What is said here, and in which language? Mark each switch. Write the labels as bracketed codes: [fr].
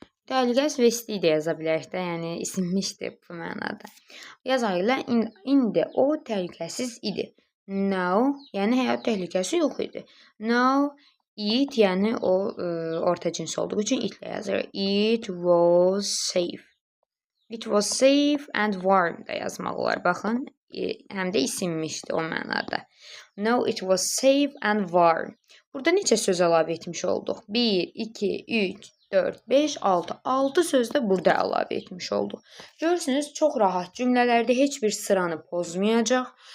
[az] Təhlükəsiz və isti də yaza bilərik də, yəni isinmişdi bu mənada. Yazaq ilə indi o təhlükəsiz idi. No, yəni həyat təhlükəsi yox idi. No, it, yəni o orta cins olduğu üçün itlə yazırıq. [en] It was safe. It was safe and warm [az] da yazmaq olar. Baxın, həm də isinmişdi o mənada. No, [en] it was safe and warm. [az] Burada neçə söz əlavə etmiş olduq? 1, 2, 3, 4, 5, 6. 6 söz də burada əlavə etmiş olduq. Görürsünüz, çox rahat cümlələrdə heç bir sıranı pozmayacaq.